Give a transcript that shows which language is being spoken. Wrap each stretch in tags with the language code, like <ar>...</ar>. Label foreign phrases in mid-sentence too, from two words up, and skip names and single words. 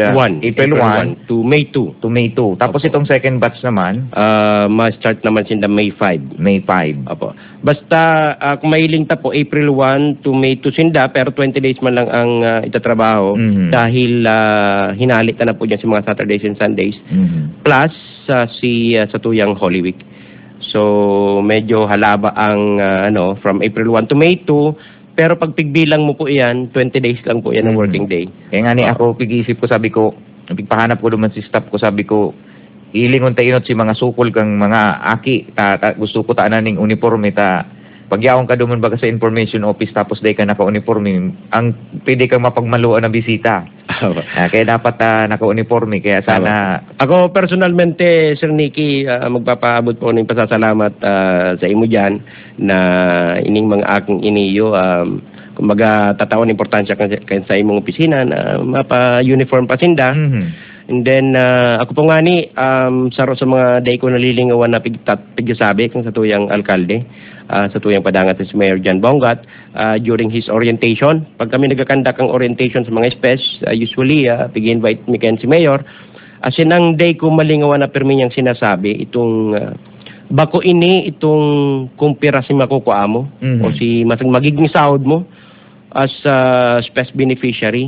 <en>1 to May 2. to May 2. Tapos</en> <bik>Opo. itong</bik> <en>second batch</en> <bik>naman, Ma-start naman sinda May 5. May 5. Opo. Basta kung mahiling ta po April 1 to May 2 sinda, pero 20 days man lang ang itatrabaho Mhm. dahil hinalit na po dyan sa mga</bik> <en>Saturdays and Sundays. Mhm.</en> <bik>Plus sa tuyang Holy Week. So medyo halaba ang from April 1 to May 2, pero pag pigbilang mo po iyan, 20 days lang po yan ang Mhm.</bik> <en>working day.</en> <bik>Kaya nga ni ako, pag-iisip ko, sabi ko, pigpahanap ko naman si staff ko, sabi ko, ilingon tayo si mga sukol kang mga aki, gusto ko taanan ng uniforme, pagyaon ka duman baga sa information office, tapos day ka naka-uniforme, ang pwede kang mapagmaluan ng bisita. Kaya dapat naka-uniforme, kaya sana... Ako personalmente, Sir Nicky, magpapaabot po ng pasasalamat sa imo dyan na ining mga aking iniyo. Kumbaga, tatawan importansya sa imong opisina na mapa-uniform pa sinda. Mhm. And then, ako po nga ni, sa mga day ko nalilingawan na pigsasabi kung sa tuyang alkalde, sa tuyang padangat si Mayor John Bongat,</bik> <en>during his orientation.</en> <bik>Pag kami nagkakandak ang orientation sa mga spes, usually, pig-invite mi si Mayor. As in, ang day ko malingawan na pirmi niyang sinasabi, itong bako ini, itong kumpira si makukuha mo, Mhm. o si magiging sahod mo as</bik> <en>spes beneficiary.</en>